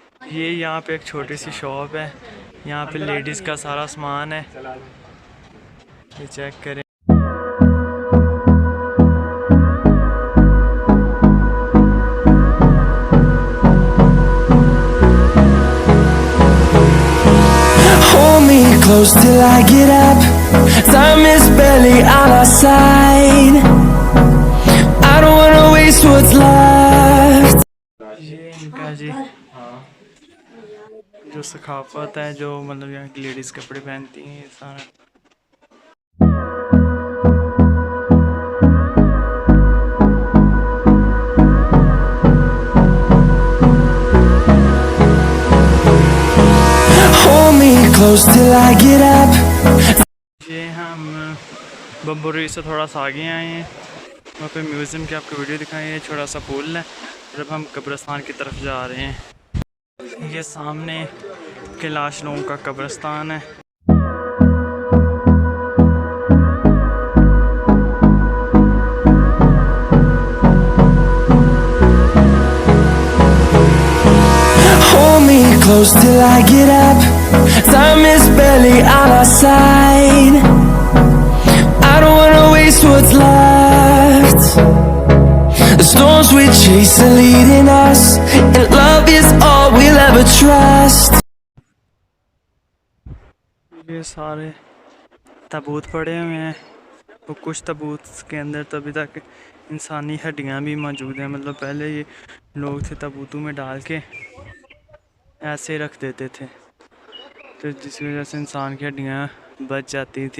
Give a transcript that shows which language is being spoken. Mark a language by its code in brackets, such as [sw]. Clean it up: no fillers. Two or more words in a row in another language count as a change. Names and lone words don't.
[ur] یہ یہاں پہ ایک چھوٹی سی شاپ ہے، یہاں پہ لیڈیز کا سارا سامان ہے، یہ چیک کریں. [en] Hold me close till I get up. Time is barely on our side. I don't wanna waste what's left. [ur] یہ ان کا جی جو ثقافت ہے، جو مطلب یہاں کی لیڈیز کپڑے پہنتی ہیں، یہ سارا. [en] Hold me close till I get up. [ur] یہ ہم بمبوریت سے تھوڑا سا آگے آئے ہیں، وہاں پہ میوزیم کی آپ کو ویڈیو دکھائی ہے. چھوٹا سا پل ہے، جب ہم قبرستان کی طرف جا رہے ہیں. یہ سامنے کیلاش لوگوں کا قبرستان ہے. [en] Hold me close till I get up. Time is barely on our side. I don't wanna waste what's left. The storms we chase are leading us, and love is all we'll ever trust. [ur] یہ سارے تابوت پڑے ہوئے ہیں، وہ کچھ تابوت کے اندر تو ابھی تک انسانی ہڈیاں بھی موجود ہیں. مطلب پہلے یہ لوگ تھے تابوتوں میں ڈال کے ایسے رکھ دیتے تھے، تو جس وجہ سے انسان کی ہڈیاں بچ جاتی تھی.